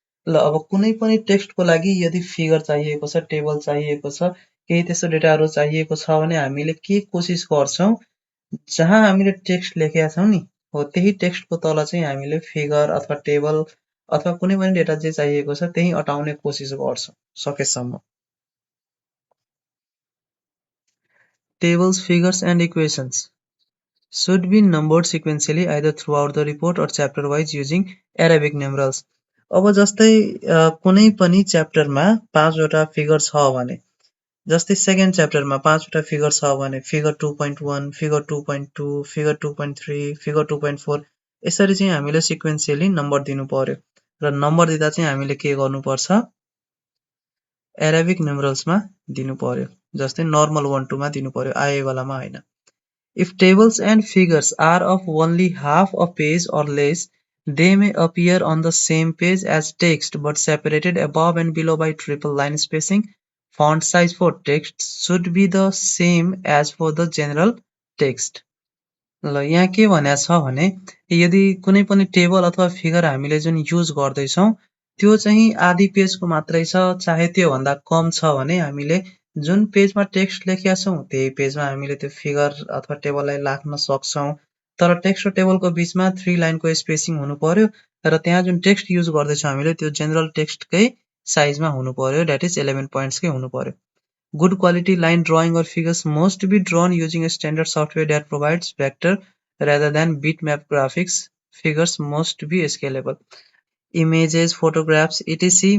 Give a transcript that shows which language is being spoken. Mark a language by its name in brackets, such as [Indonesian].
[Nepali] ल अब कुनै पनि टेक्स्टको लागि यदि फिगर चाहिएको छ टेबल चाहिएको छ केही त्यस्तो डेटाहरु चाहिएको छ भने हामीले के कोशिश गर्छौं जहाँ हामीले टेक्स्ट लेखेका छौं नि हो त्यही टेक्स्टको तल चाहिँ हामीले फिगर अथवा टेबल अथवा कुनै पनि डेटा जे चाहिएको छ त्यही अटाउने कोशिश गर्छौं सकेसम्म। [English] Tables, figures and equations should be numbered sequentially either throughout the report or chapter wise using Arabic numerals। [Nepali] अब जस्तै कुनै पनि च्याप्टरमा 5 वटा फिगर छ भने जस्तै सेकेन्ड च्याप्टरमा 5 वटा फिगर छ भने फिगर 2.1, फिगर 2.2, फिगर 2.3, फिगर 2.4 यसरी चाहिँ हामीले सिक्वेन्सियली नम्बर दिनु पर्यो र नम्बर दिँदा चाहिँ हामीले के गर्नुपर्छ एराबिक न्युमरल्समा दिनु पर्यो जस्तै नर्मल 1 2 मा दिनु पर्यो आए वालामा हैन [English] If tables and figures are of only half a page or less, they may appear on the same page as text but separated above and below by triple line spacing. Font size for text should be the same as for the general text. [Nepali] ल यहाँ के भनेको छ भने यदि कुनै पनि table अथवा फिगर हामीले जुन युज गर्दैछौँ त्यो चाहिँ आधी पेजको मात्रै छ चाहे त्यो भन्दा कम छ भने हामीले जुन पेजमा टेक्स्ट लेखेका छौँ त्यही पेजमा हामीले त्यो फिगर अथवा टेबललाई राख्न सक्छौँ तर टेक्स्ट र टेबलको बीचमा 3 लाइनको स्पेसिङ हुनु पर्यो र त्यहाँ जुन टेक्स्ट युज गर्दैछौँ हामीले त्यो जेनरल टेक्स्टकै साइजमा हुनु पर्यो द्याट इज 11 पोइन्ट्सकै हुनु पर्यो [English] Good quality line drawing or figures must be drawn using a standard software that provides vector rather than bitmap graphics. Figures must be scalable. Images, photographs, etc.